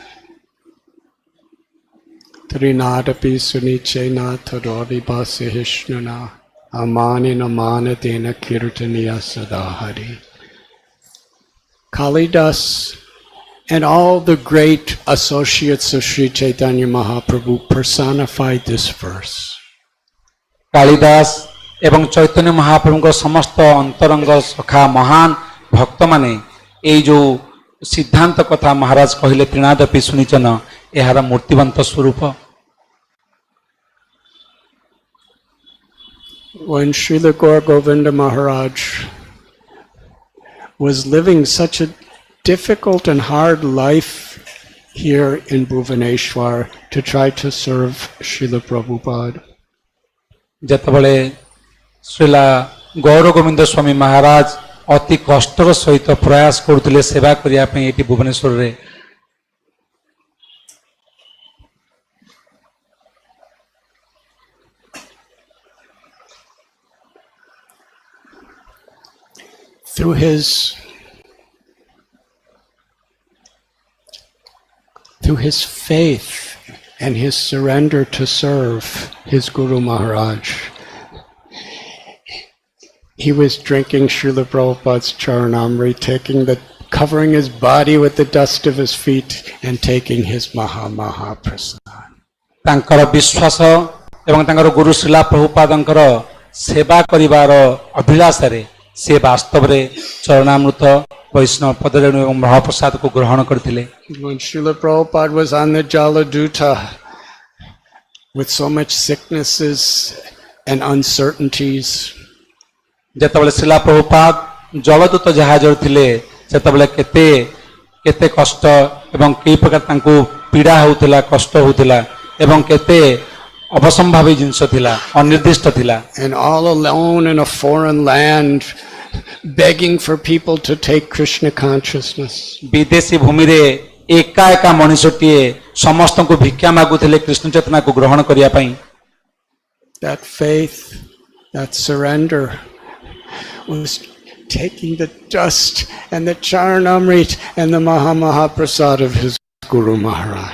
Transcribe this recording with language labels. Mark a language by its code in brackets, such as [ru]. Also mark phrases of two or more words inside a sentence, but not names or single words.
[sa] तृणादपि सुनीचेन तरोरपि सहिष्णुना अमानिना मानदेन कीर्तनीयः सदा हरिः. [en] Kalidas and all the great associates of Sri Chaitanya Mahaprabhu personified this verse. [or] କାଳିଦାସ ଏବଂ ଚୈତନ୍ୟ ମହାପ୍ରଭୁଙ୍କ ସମସ୍ତ ଅନ୍ତରଙ୍ଗ ସଖା ମହାନ ଭକ୍ତମାନେ ଏଇ ଯୋଉ ସିଦ୍ଧାନ୍ତ କଥା ମହାରାଜ କହିଲେ [sa] ତ୍ରିନାଦପି ଶୁଣିଚନ, [or] ଏହାର ମୂର୍ତ୍ତିବନ୍ତ ସ୍ୱରୂପ। [en] When Srila Gaur Govinda Maharaj was living such a difficult and hard life here in Bhuvaneshwar to try to serve Srila Prabhupada, [or] ଯେତେବେଳେ ଶ୍ରୀଲା ଗୌର ଗୋବିନ୍ଦ ସ୍ୱାମୀ ମହାରାଜ ଅତି କଷ୍ଟର ସହିତ ପ୍ରୟାସ କରୁଥିଲେ ସେବା କରିବା ପାଇଁ ଏଠି ଭୁବନେଶ୍ୱରରେ, [en] through his faith and his surrender to serve his Guru Maharaj, he was drinking Srila Prabhupada's Charanamrita, covering his body with the dust of his feet and taking his Maha Prasad. [or] ତାଙ୍କର ବିଶ୍ୱାସ ଏବଂ ତାଙ୍କର ଗୁରୁ ଶ୍ରୀଲା ପ୍ରଭୁପାଦଙ୍କର ସେବା କରିବାର ଅଭିଳାଷରେ ସେ ବାସ୍ତବରେ ଚରଣାମୃତ ବୈଷ୍ଣବ ପଦରେଣୁ ଏବଂ ମହାପ୍ରସାଦକୁ ଗ୍ରହଣ କରିଥିଲେ। [en] When Srila Prabhupada was on the Jaladuta with so much sicknesses and uncertainties, [or] ଯେତେବେଳେ ଶ୍ରୀଲା ପ୍ରଭୁପାଦ ଜଳଦୂତ ଜାହାଜରେ ଥିଲେ, ସେତେବେଳେ କେତେ କେତେ କଷ୍ଟ ଏବଂ କେଇ ପ୍ରକାର ତାଙ୍କୁ ପୀଡ଼ା ହେଉଥିଲା, କଷ୍ଟ ହେଉଥିଲା ଏବଂ କେତେ ଅବସମ୍ଭାବୀ ଜିନିଷ ଥିଲା, ଅନିର୍ଦ୍ଦିଷ୍ଟ ଥିଲା। [en] and all alone in a foreign land, begging for people to take Krishna consciousness. [or] ବିଦେଶୀ ଭୂମିରେ ଏକା ଏକା ମଣିଷଟିଏ ସମସ୍ତଙ୍କୁ ଭିକ୍ଷା ମାଗୁଥିଲେ କୃଷ୍ଣ ଚେତନାକୁ ଗ୍ରହଣ କରିବା ପାଇଁ। [en] That faith, that surrender was taking the dust and the Charanamrita and the Maha Prasad of his Guru Maharaj.